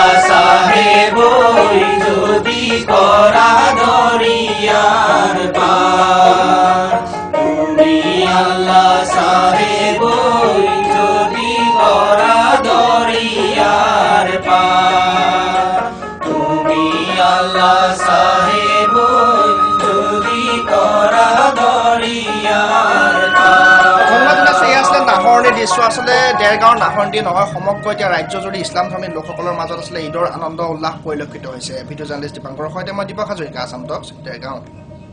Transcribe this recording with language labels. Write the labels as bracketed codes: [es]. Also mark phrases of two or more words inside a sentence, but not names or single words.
[bn] সাহেব যদি করা দরিয়ার পার তুমি আল্লাহ সাহেব যদি করা দরিয়ার পার তুমি আল্লাহ সাহেব যদি করা দরিয়ার [as] নাহৰণিৰ দৃশ্য আসলে দেৰগাঁৱৰ নাহৰণি নহয় সমগ্ৰ এতিয়া ৰাজ্যজুৰি ইছলাম ধৰ্মী লোকসকলৰ মাজত আসলে ঈদৰ আনন্দ উল্লাস পৰিলক্ষিত হৈছে ভিডিঅ' জাৰ্নেলিষ্ট দীপাংকৰৰ সৈতে মই দীপক হাজৰিকা আসাম টকছ দেৰগাঁও